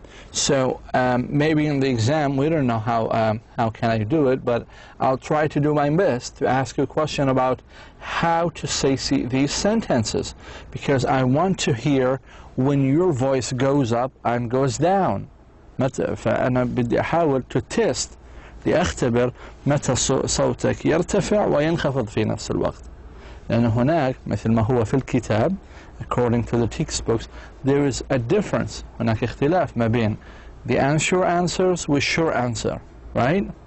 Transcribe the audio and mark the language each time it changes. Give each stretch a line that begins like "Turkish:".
English: So maybe in the exam we don't know how can I do it, but I'll try to do my best to ask you a question about how to say these sentences, because I want to hear when your voice goes up and goes down.
Arabic: فأنا بدي أحاول
English: to test
Arabic: لأختبر متى صوتك يرتفع وينخفض في نفس الوقت. لأن هناك مثل ما هو في الكتاب,
English: according to the textbooks, there is a difference.
Arabic: هناك اختلاف ما بين
English: the unsure answers with sure answer, right?